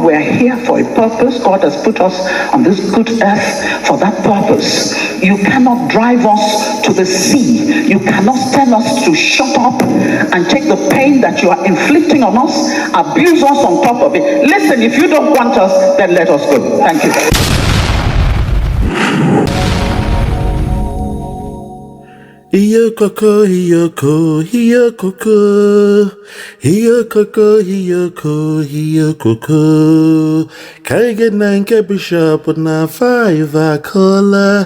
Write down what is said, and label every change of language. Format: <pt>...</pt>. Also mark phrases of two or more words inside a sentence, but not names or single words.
<en>We are here for a purpose. God has put us on this good earth for that purpose. You cannot drive us to the sea. You cannot tell us to shut up and take the pain that you are inflicting on us, abuse us on top of it. Listen, if you don't want us, then let us go. Thank you. Hiyokoko, hiyoko, hiyokoko, hiyokoko, hiyoko, hiyokoko.</en> <ig>Kaige na nke bishop na 5 akola.</ig>